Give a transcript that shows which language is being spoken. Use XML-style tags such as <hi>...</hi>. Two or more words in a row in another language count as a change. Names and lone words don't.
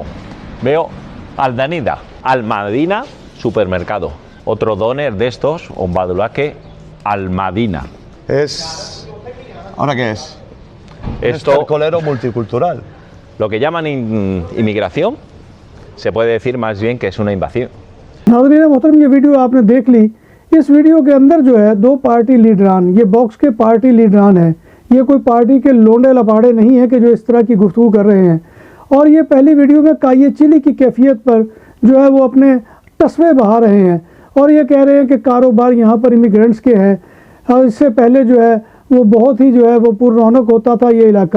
<es>Veo Aldanida, Almadina, supermercado. Otro doner de estos, un badulaque, Almadina. ¿Ahora qué es? Esto, Es colero multicultural. lo que llaman inmigración, se puede decir más bien que es una invasión.</es> <ur>ناظرین محترم، یہ ویڈیو آپ نے دیکھ لی۔ اس ویڈیو کے اندر جو ہے دو پارٹی لیڈران، یہ باکس کے پارٹی لیڈران ہیں، یہ کوئی پارٹی کے لونڈے لپاڑے نہیں ہیں کہ جو اس طرح کی گفتگو کر رہے ہیں۔ اور یہ پہلی ویڈیو میں کائے چلی کی کیفیت پر جو ہے وہ اپنے تصوے بہا رہے ہیں، اور یہ کہہ رہے ہیں کہ کاروبار یہاں پر امیگرنٹس کے ہیں، اور اس سے پہلے جو ہے وہ بہت ہی جو ہے وہ پر رونق ہوتا تھا یہ علاقہ۔</ur>